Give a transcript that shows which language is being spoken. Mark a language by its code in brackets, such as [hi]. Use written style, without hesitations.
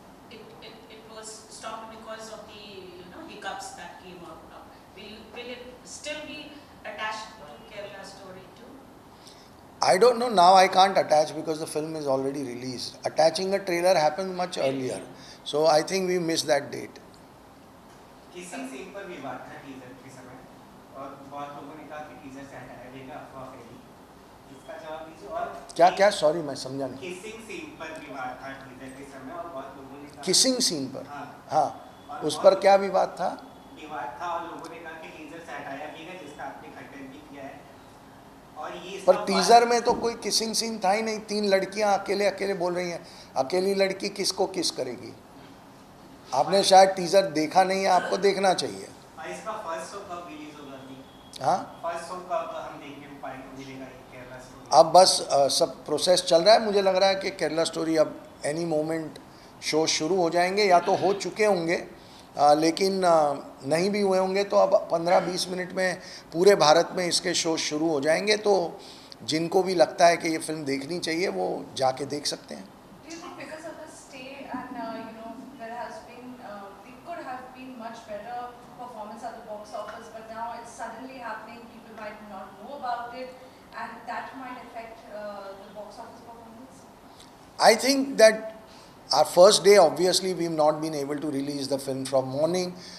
[en] It was stopped because of the hiccups that came out now. Will it still be attached to Kerala Story 2? I don't know, now I can't attach because the film is already released. Attaching a trailer happened much earlier. So I think we missed that date. [hi] Kissing scene पर विवाद था teaser के समय और बहुत लोगों ने कहा कि टीजर से हटाया जाएगा, अफवाह फैली। इसका जवाब दीजिए। और क्या सॉरी मैं समझा नहीं। किसिंग सीन पर विवाद था टीजर के समय और बहुत लोगों ने कहा किसिंग सीन पर, हाँ, उस पर क्या विवाद था? विवाद था और लोगों ने कहा कि टीजर से हटाया भी है, जिसका आपने खंडन भी किया है। और ये पर टीजर में तो कोई किसिंग सीन था ही नहीं। 3 लड़कियां अकेले बोल रही हैं। अकेली लड़की किसको किस करेगी? आपने शायद टीजर देखा नहीं है, आपको देखना चाहिए। इसका फर्स्ट शो कब रिलीज होगा? हाँ, फर्स्ट शो कब हम देखने को पाएंगे, मिलेगा केरला स्टोरी? अब बस सब प्रोसेस चल रहा है। मुझे लग रहा है कि केरला स्टोरी अब [en] any moment [hi] शो शुरू हो जाएंगे, या तो हो चुके होंगे, लेकिन नहीं भी हुए होंगे तो अब 15-20 मिनट में पूरे भारत में इसके शो शुरू हो जाएंगे। तो जिनको भी लगता है कि ये फिल्म देखनी चाहिए वो जाके देख सकते हैं। [en] Do you think because of the stay and there has been it could have been much better performance at the box office, but now it's suddenly happening, people might not know about it, and that might affect the box office performance? I think that our first day, obviously, we've not been able to release the film from morning.